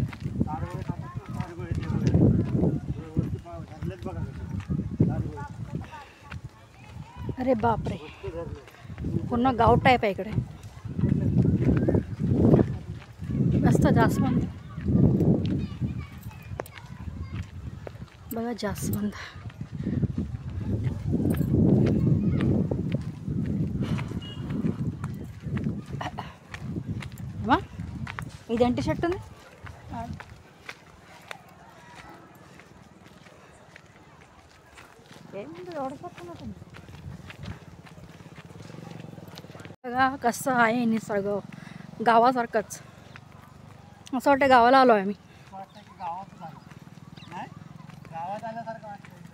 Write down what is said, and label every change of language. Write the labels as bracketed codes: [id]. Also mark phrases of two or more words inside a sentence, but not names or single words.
[mr] अरे बापरे, पूर्ण गाव टाईप आहे इकडे. मस्त जास्वंद बघा, जास्वंद. [te] అమ్మా ఇదేంటి షర్ట్ ఉంది. ఏంటి ఓడిపోతున్నట్టుంది [mr] बघा कसं आहे निसर्ग, गावासारखंच. असं वाटतं गावाला आलो आहे आम्ही. गावात आल्यासारखं वाटतं.